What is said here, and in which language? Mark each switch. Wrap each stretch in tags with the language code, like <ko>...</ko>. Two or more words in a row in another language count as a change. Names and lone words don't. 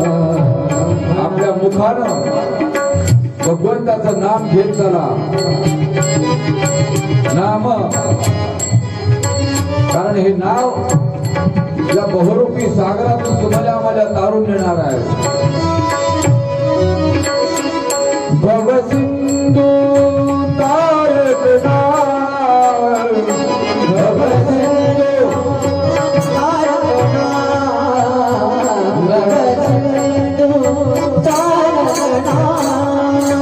<mr>आपल्या मुखानं भगवंताचं नाम घेत चला. नाम, कारण हे नाव या बहुरूपी सागरातून तुम्हाला आम्हाला तारून नेणार आहे. भव सिंधू तारक नाम, भव सिंधू तारक नाम, भव सिंधू तारक नाम.</mr>